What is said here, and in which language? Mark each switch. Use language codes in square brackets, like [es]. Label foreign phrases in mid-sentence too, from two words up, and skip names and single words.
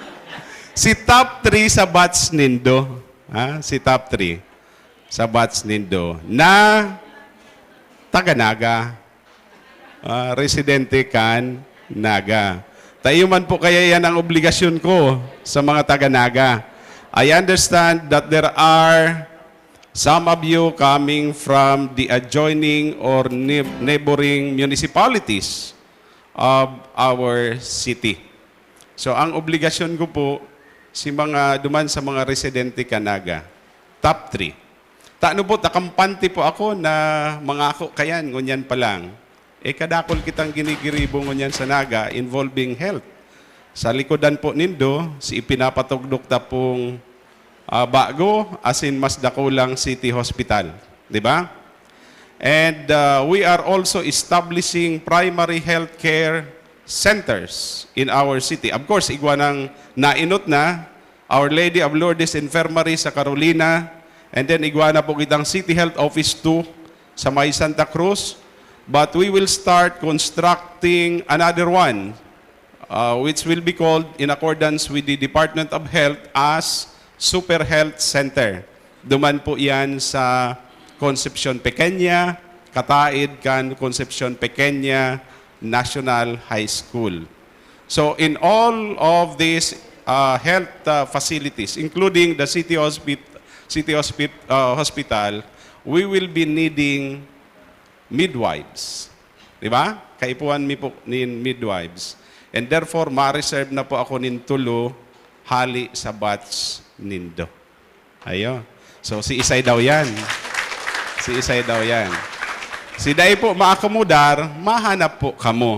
[bik] Si top 3 sa batch nindo. Si top 3 sa batch nindo na taga-Naga. Residente kan Naga. Tayo man po kaya yan ang obligasyon ko sa mga taga-Naga. [en] I understand that there are some of you coming from the adjoining or neighboring municipalities of our city. [bik] So, ang obligasyon ko po, duman sa mga residente Kanaga, top 3. Taano po, takampante po ako na mga ako kayan, ngunyan pa lang. Kadakol kitang ginigiribo ngunyan sa Naga [en] involving health. [bik] Sa likodan po nindo, si ipinapatugdok ta pong bago, [en] as in [bik] mas dakulang city hospital. Di ba? [en] And we are also establishing primary health care centers in our city. Of course, [bik] igwanang nainot na Our Lady of Lourdes Infirmary sa Carolina, [en] and then [bik] igwana po kitang City Health Office 2 sa May Santa Cruz. [en] But we will start constructing another one, which will be called, in accordance with the Department of Health, as Super Health Center. [bik] Duman po yan sa Concepcion Pequeña, Kataid kan Concepcion Pequeña National High School. [en] So in all of these health facilities, including the city hospital, we will be needing midwives. [bik] Di ba? Kaipuan mi po nin midwives. [en] And therefore, [bik] ma-reserve na po ako nin tulo hali sa batch nindo. Ayo. So, si Isay daw yan. Si Isay daw yan. Si Day po maakomodar, mahanap po kamo.